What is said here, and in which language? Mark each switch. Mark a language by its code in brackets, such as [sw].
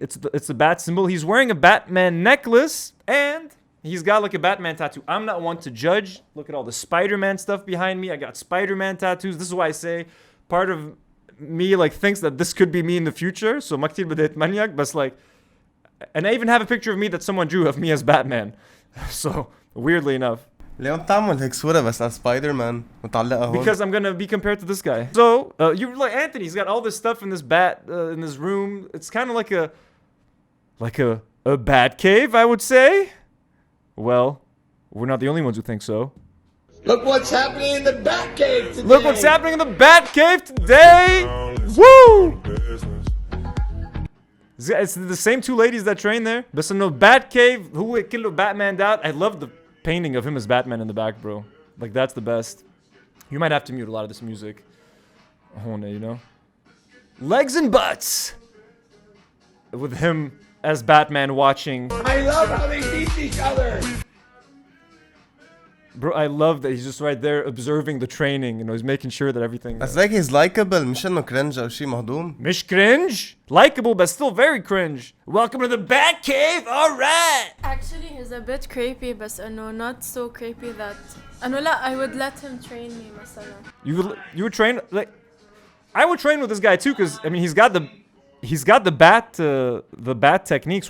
[en] It's a bat symbol. He's wearing a Batman necklace and he's got like a Batman tattoo. I'm not one to judge. Look at all the Spider-Man stuff behind me. I got Spider-Man tattoos. This is why I say part of me like thinks that this could be me in the future. So [ar] مكتين بديت [en] maniac, but like, and I even have a picture of me that someone drew of me as Batman. So weirdly enough. [ar] اليوم بتعمل هيك صورة بس على سبايدر-مان وتعلقها هون. [en] Because I'm gonna be compared to this guy. So you're like Anthony. He's got all this stuff in this in this room. It's kind of like a bat cave, I would say. Well, we're not the only ones who think so. Look what's happening in the Bat Cave today. Look what's happening in the Bat Cave today. Woo! It's the same two ladies that train there. But no Bat Cave. Who killed Batman out? I love the painting of him as Batman in the back, bro. Like that's the best. You might have to mute a lot of this music. You know? Legs and butts. With him as Batman watching. I love how they beat each other. Bro, I love that he's just right there observing the training. You know, he's making sure that everything. بس like he's likable [ar] مش إنه [en] cringe [ar] أو شيء مهضوم. [en] مش cringe, likable, but still very cringe. Welcome to the Bat Cave. All right. Actually, he's a bit creepy, but not so creepy that. لا, I would let him train me, مثلا. You would train like, I would train with this guy too, because I mean he's got the bat techniques.